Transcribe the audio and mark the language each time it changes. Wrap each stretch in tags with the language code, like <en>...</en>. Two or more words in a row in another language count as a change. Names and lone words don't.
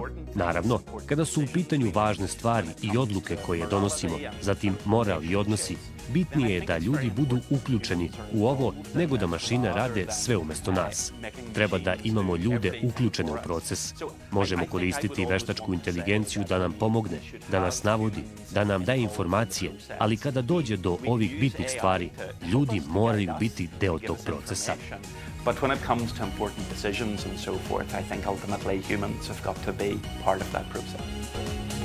<sr>Naravno, kada su u pitanju važne stvari i odluke koje donosimo, zatim moral i odnosi, bitnije je da ljudi budu uključeni u ovo nego da mašine rade sve umesto nas. Treba da imamo ljude uključene u proces. Možemo koristiti veštačku inteligenciju da nam pomogne, da nas navodi, da nam daje informacije, ali kada dođe do ovih bitnih stvari, ljudi moraju biti deo tog procesa.</sr> <en>But when it comes to important decisions and so forth, I think ultimately humans have got to be part of that process.</en>